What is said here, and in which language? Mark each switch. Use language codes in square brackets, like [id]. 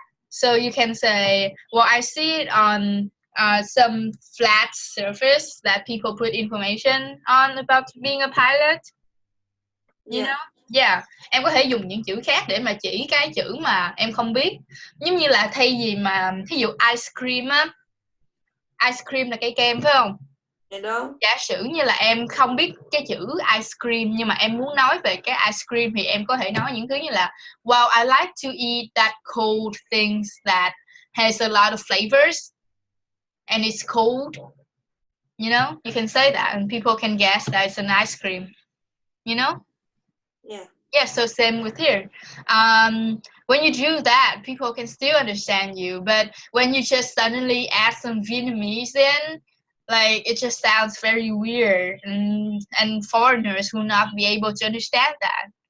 [en] So you can say, well, I see it on some flat surface that people put information on about being a pilot. You Yeah. know? Yeah. [vi] Em có thể dùng những chữ khác để mà chỉ cái chữ mà em không biết. Giống như là thay vì mà, thí dụ ice cream á, ice cream là cây kem phải không? [en] You know? [vi] Giả sử như là em không biết cái chữ ice cream nhưng mà em muốn nói về cái ice cream thì em có thể nói những thứ như là [en] wow, I like to eat that cold things that has a lot of flavors and it's cold. You know, you can say that and people can guess that it's an ice cream. You know? Yeah. Yeah, so same with here. When you do that, people can still understand you. But when you just suddenly add some Vietnamese in, like it just sounds very weird, and foreigners will not be able to understand that.